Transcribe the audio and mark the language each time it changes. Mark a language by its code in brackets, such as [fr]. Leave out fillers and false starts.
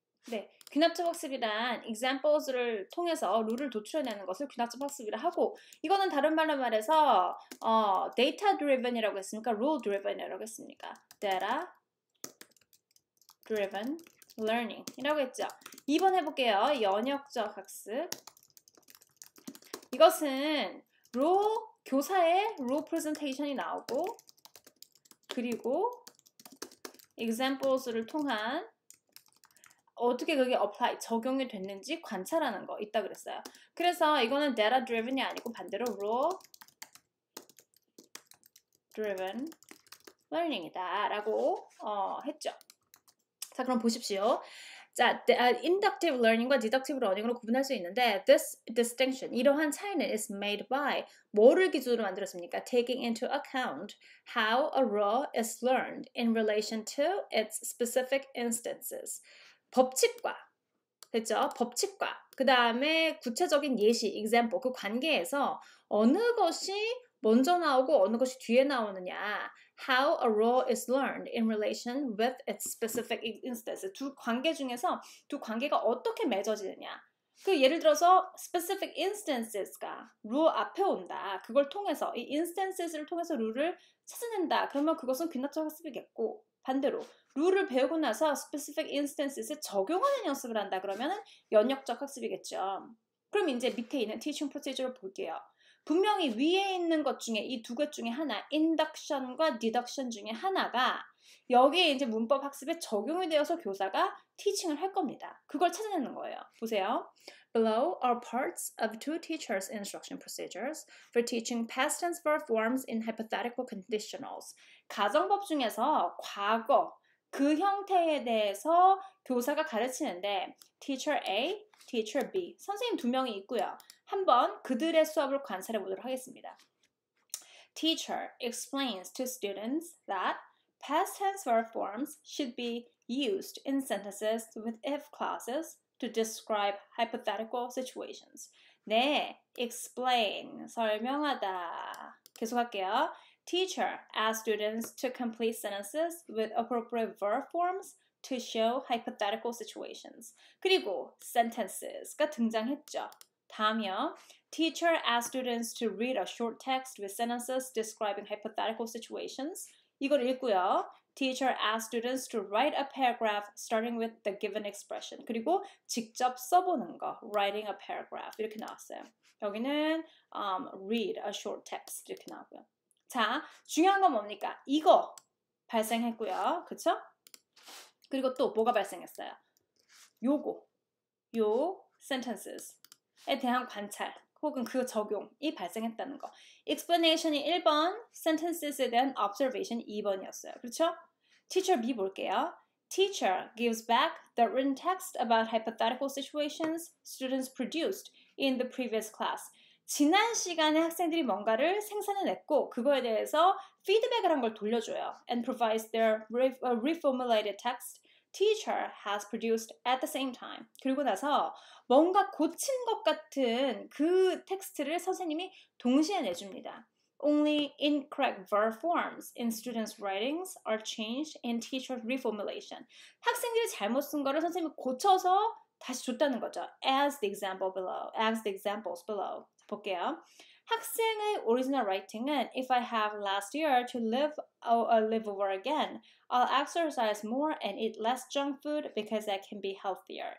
[ko] 네, 귀납적 학습이란 examples를 통해서 룰을 도출해내는 것을 귀납적 학습이라 하고 이거는 다른 말로 말해서 data driven이라고 했습니까? rule driven이라고 했습니까? data driven learning이라고 했죠. 2번 해볼게요. 연역적 학습. 이것은 교사의 role presentation이 나오고 그리고 examples를 통한 어떻게 그게 적용이 됐는지 관찰하는 거 있다 그랬어요. 그래서 이거는 data driven이 아니고 반대로 rule driven learning이다 라고 했죠. 자, 그럼 보십시오. 자, inductive learning과 deductive learning으로 구분할 수 있는데 [en] this distinction, [ko] 이러한 차이는 [en] is made by [ko] 뭐를 기준으로 만들었습니까? [en] Taking into account how a rule is learned in relation to its specific instances. [ko] 법칙과, 됐죠? 법칙과 그 다음에 구체적인 예시, example, 그 관계에서 어느 것이 먼저 나오고 어느 것이 뒤에 나오느냐, [en] how a role is learned in relation with its specific instances. [ko] 두 관계 중에서 두 관계가 어떻게 맺어지느냐. 그 예를 들어서 specific instances가 룰 앞에 온다. 그걸 통해서 이 instances를 통해서 룰을 찾아낸다. 그러면 그것은 귀납적 학습이겠고, 반대로 룰을 배우고 나서 specific instances에 적용하는 연습을 한다. 그러면은 연역적 학습이겠죠. 그럼 이제 밑에 있는 teaching procedure를 볼게요. 분명히 위에 있는 것 중에 이 두 것 중에 하나, induction과 deduction 중에 하나가 여기에 이제 문법 학습에 적용이 되어서 교사가 teaching을 할 겁니다. 그걸 찾아내는 거예요. 보세요. [en] Below are parts of two teachers' instruction procedures for teaching past tense verb forms in hypothetical conditionals. [ko] 가정법 중에서 과거, 그 형태에 대해서 교사가 가르치는데 Teacher A, Teacher B, 선생님 두 명이 있고요. 한번 그들의 수업을 관찰해 보도록 하겠습니다. [en] Teacher explains to students that past tense verb forms should be used in sentences with if clauses to describe hypothetical situations. [ko] 네, explain, 설명하다. 계속할게요. [en] Teacher asks students to complete sentences with appropriate verb forms to show hypothetical situations. [ko] 그리고 sentences가 등장했죠. 다음이요. [en] Teacher asks students to read a short text with sentences describing hypothetical situations. [ko] 이걸 읽고요. [en] Teacher asks students to write a paragraph starting with the given expression. [ko] 그리고 직접 써보는 거. [en] Writing a paragraph. [ko] 이렇게 나왔어요. 여기는 read a short text. 이렇게 나오고요. 자, 중요한 건 뭡니까? 이거 발생했고요. 그쵸? 그리고 또 뭐가 발생했어요? 요거. 요 sentences에 대한 관찰 혹은 그 적용이 발생했다는 거. explanation이 1번, sentences에 대한 observation 2번이었어요. 그렇죠? [en] Teacher B [ko] 볼게요. [en] Teacher gives back the written text about hypothetical situations students produced in the previous class. [ko] 지난 시간에 학생들이 뭔가를 생산해냈고 그거에 대해서 피드백을 한 걸 돌려줘요. [en] And provides their reformulated text teacher has produced at the same time. [ko] 그리고 나서 뭔가 고친 것 같은 그 텍스트를 선생님이 동시에 내줍니다. [en] Only incorrect verb forms in students' writings are changed in teacher's reformulation. [ko] 학생들이 잘못 쓴 거를 선생님이 고쳐서 다시 줬다는 거죠. [en] As the examples below. [ko] 볼게요. 학생의 [en] original writing은 If I have last year to live over again, I'll exercise more and eat less junk food because I can be healthier.